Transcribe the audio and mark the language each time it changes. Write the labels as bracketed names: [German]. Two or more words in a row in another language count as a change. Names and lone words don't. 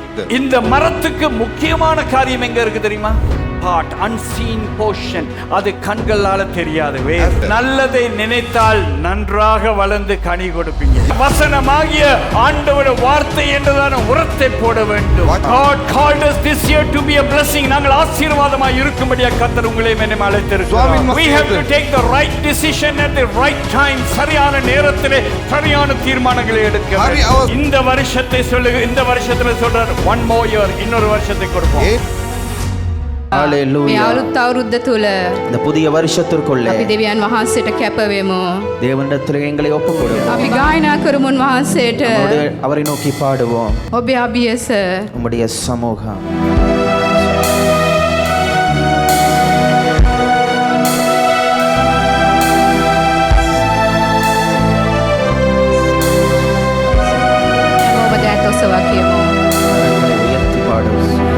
[Tamil] இந்த மரத்துக்கு முக்கியமான காரியம் எங்க இருக்கு தெரியுமா? [English] part unseen portion. [Tamil] அது கண்களால தெரியாது. நல்லதை நினைத்தால் நன்றாக வளர்ந்து கனி கொடுப்பீங்க. வசனமாகிய ஆண்டவருடைய வார்த்தை என்றதான உரத்தை போட வேண்டும். [English] God called us this year to be a blessing. [Tamil] நாங்கள் ஆசீர்வாதமாய் இருக்கும்படியா கர்த்தர் உங்களை என்னை அழைத்திருக்கிறார். [English] We have to take the right decision at the right time. [Tamil] சரியான நேரத்திலே சரியான தீர்மானங்களை எடுக்க வேண்டும். இந்த வருஷத்தை சொல்லுங்க, இந்த வருஷத்துல சொல்றார் [English] one more year, [Tamil] இன்னொரு வருஷத்தை கொடுப்போம். [Sinhala] Hallelujah. මේ අලුත් අවුරුද්ද තුල [Tamil] இந்த புதிய வருஷத்திற்குள்ளே [Sinhala] අපි දෙවියන් වහන්සේට කැප වෙමු. [Tamil] தேவனிடத்தில் எங்களை ஒப்புக்கொடுப்போம். [Sinhala] අපි ගායනා කරමු වහන්සේට. [Tamil] அவரை நோக்கி பாடுவோம். [Sinhala] ඔබේ අභියස [Tamil] உம்முடைய சமூகம் [Sinhala] ඔබ දැත් ඔසවා කියමු. [Tamil] அவர்களை உயர்த்தி பாடுவோம்.